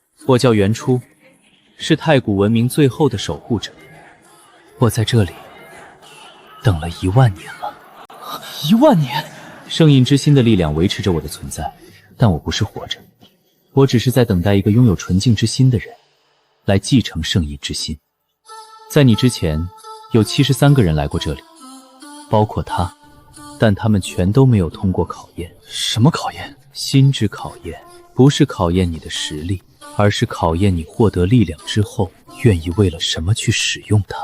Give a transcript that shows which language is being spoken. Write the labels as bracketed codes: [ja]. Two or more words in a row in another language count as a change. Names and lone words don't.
[zh] 我叫袁初，是太古文明最後的守護者。我在這裡等了1萬年了。 1萬年？聖印之心的力量維持着我的存在，但我不是活着，我只是在等待一个擁有純淨之心的人來繼承聖印之心。在你之前，有73個人來過這裡，包括他，但他們全都沒有通過考驗。什麼考驗？心之考驗，不是考驗你的實力，而是考驗你獲得力量之後，願意為了什麼去使用它。